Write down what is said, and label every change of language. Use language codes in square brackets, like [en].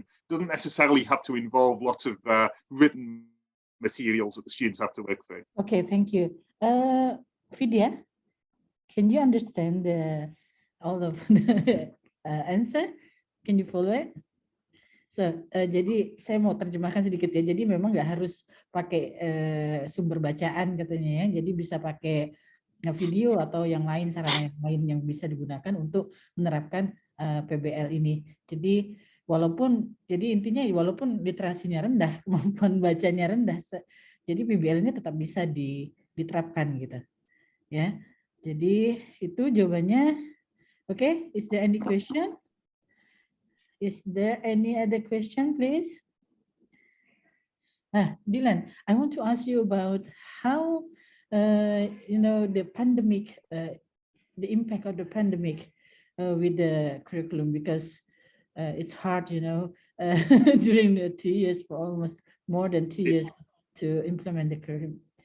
[en] It doesn't necessarily have to involve lots of written materials that the students have to work through. Okay, thank you. Vidya, can you understand all of the answer? Can you follow it? So, [id] jadi saya mau terjemahkan sedikit ya. Jadi memang nggak harus pakai sumber bacaan katanya ya. Jadi bisa pakai video atau yang lain, sarana yang lain yang bisa digunakan untuk menerapkan PBL ini. Jadi intinya walaupun literasinya rendah, kemampuan bacanya rendah, jadi PBL ini tetap bisa diterapkan gitu. Ya. Jadi itu jawabannya. [en] Okay, is there any question? Is there any other question, please? Dylan, I want to ask you about how the pandemic, the impact of the pandemic with the curriculum, because it's hard, during the 2 years, for almost more than 2 years to implement the curriculum.